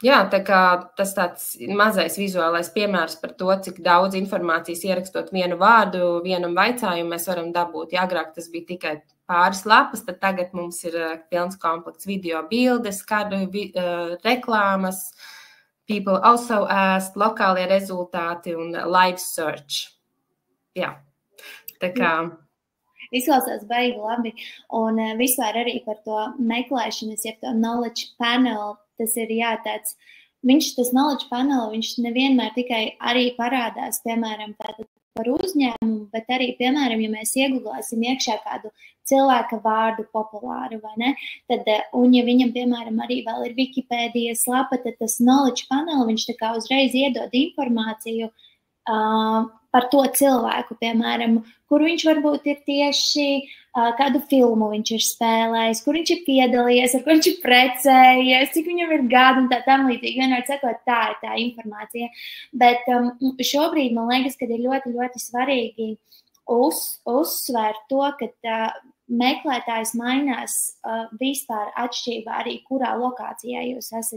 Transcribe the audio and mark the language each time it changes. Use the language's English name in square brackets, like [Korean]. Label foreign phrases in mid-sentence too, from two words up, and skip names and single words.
[Latvian] Jā, tā kā tas tāds mazais vizuālais piemērs par to, cik daudz informācijas ierakstot vienu vārdu, vienam vaicājumu mēs varam dabūt. Ja agrāk tas bija tikai pāris lapas, tad tagad mums ir pilns komplekts video, bildes, kādu reklāmas, [English] people also asked, [Latvian] lokālie rezultāti un [English] live search. [Latvian] Jā, tā kā... Izklausās baigi labi, un vispār arī par to meklēšanas, ja to [English] knowledge panel, [Latvian] tas ir tāds, tas [English] knowledge panel, [Latvian] viņš nevienmēr tikai arī parādās, piemēram, tātad par uzņēmumu, bet arī, piemēram, ja mēs iegūlāsim iekšā kādu cilvēka vārdu populāru, vai ne, tad, un ja viņam, piemēram, arī vēl ir Wikipēdijas lapa, tad tas [English] knowledge panel, [Latvian] viņš tā kā uzreiz iedod informāciju par to cilvēku, piemēram, kur viņš varbūt ir tieši kādu filmu viņš ir spēlējis, kur viņš ir piedalījies, ar kur viņš ir precējies, cik viņam ir gadi un tā tam līdzīgi. Vienmēr sakot, tā ir tā informācija. Bet šobrīd man liekas, ka ir ļoti, ļoti svarīgi uzsvērt to, ka meklētājs mainās vispār atšķirībā arī, kurā lokācijā jūs esat.